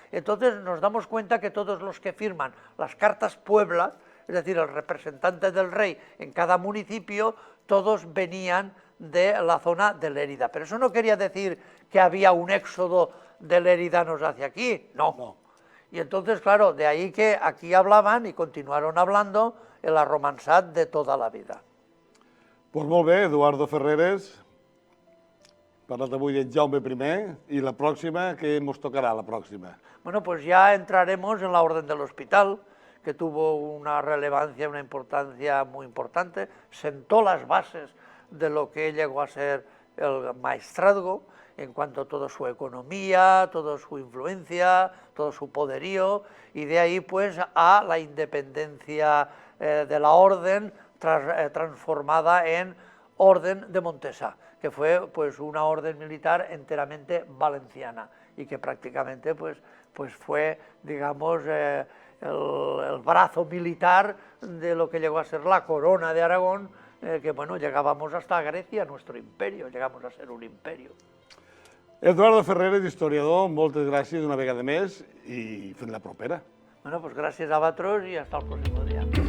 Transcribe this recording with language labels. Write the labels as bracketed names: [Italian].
[Spanish] Entonces nos damos cuenta que todos los que firman las cartas pueblas, es decir, el representante del rey en cada municipio, todos venían de la zona de Lérida. Pero eso no quería decir que había un éxodo de leridanos hacia aquí, no. Y entonces, claro, de ahí que aquí hablaban y continuaron hablando el arromanzat de toda la vida. [Catalan] Pues molt bé, Eduardo Ferreres, parlat avui de Jaume I, i la pròxima, què ens tocarà la pròxima? [Spanish] Bueno, pues ya entraremos en la Orden del Hospital, que tuvo una relevancia, una importancia muy importante, sentó las bases de lo que llegó a ser el maestrazgo, en cuanto a toda su economía, toda su influencia, todo su poderío, y de ahí pues a la independencia de la orden transformada en Orden de Montesa, que fue pues una orden militar enteramente valenciana y que prácticamente pues fue, digamos, el brazo militar de lo que llegó a ser la corona de Aragón, que bueno, llegábamos hasta Grecia, nuestro imperio, llegamos a ser un imperio. [Catalan] Eduardo Ferreres, historiador, moltes gràcies una vegada més i fins la propera. [Spanish] Bueno, pues gracias a vosotros y hasta el próximo día.